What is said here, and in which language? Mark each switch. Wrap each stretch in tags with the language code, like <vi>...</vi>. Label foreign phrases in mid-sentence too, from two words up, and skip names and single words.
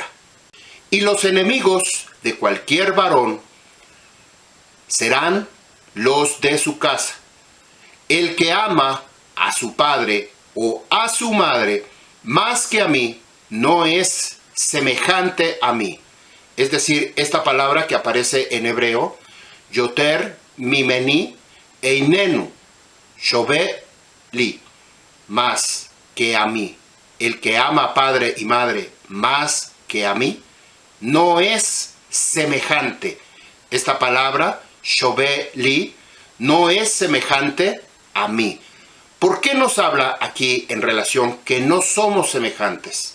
<es>Y los enemigos de cualquier varón serán los de su casa. El que ama a su padre o a su madre más que a mí, no es semejante a mí. Es decir, esta palabra que aparece en hebreo,</es> <he>יותר, ממני, איננו, שווה,</he> <es>li, más que a mí. El que ama a padre y madre más que a mí, no es semejante. Esta palabra,</es> <he>שווה, לי,</he> <es>no es semejante a mí. ¿Por qué nos habla aquí en relación que no somos semejantes?</es>